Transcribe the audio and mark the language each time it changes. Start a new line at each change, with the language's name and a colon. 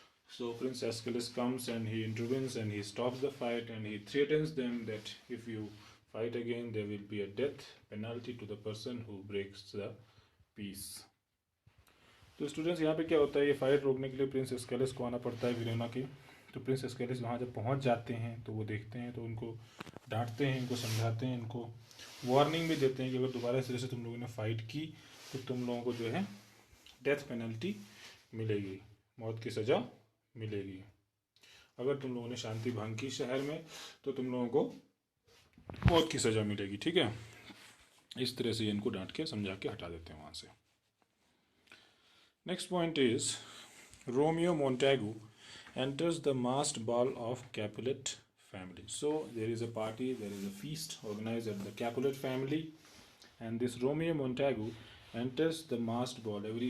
English: So Prince Aeschylus comes and he intervenes and he stops the fight and he threatens them that if you fight again there will be a death penalty to the person who breaks the peace.
Hindi: तो students यहाँ पे क्या होता है, ये fight रोकने के लिए प्रिंस एस्केलस को आना पड़ता है वेरोना के। तो प्रिंस एस्केलस वहाँ जब पहुँच जाते हैं तो वो देखते हैं तो उनको डांटते हैं, इनको समझाते हैं, इनको वार्निंग भी देते हैं कि अगर दोबारा इस तरह से तुम लोगों ने फाइट की तो तुम लोगों को जो है डेथ पेनल्टी मिलेगी, मौत की सज़ा मिलेगी। अगर तुम लोगों ने शांति भंग की शहर में तो तुम लोगों को मौत की सज़ा मिलेगी, ठीक है। इस तरह से इनको डांट के समझा के हटा देते हैं वहाँ से।
English: Next point is Romeo Montagu enters the masked ball of Capulet family. So there is a party, there is a feast organized at the Capulet family, and this Romeo Montagu enters the masked ball.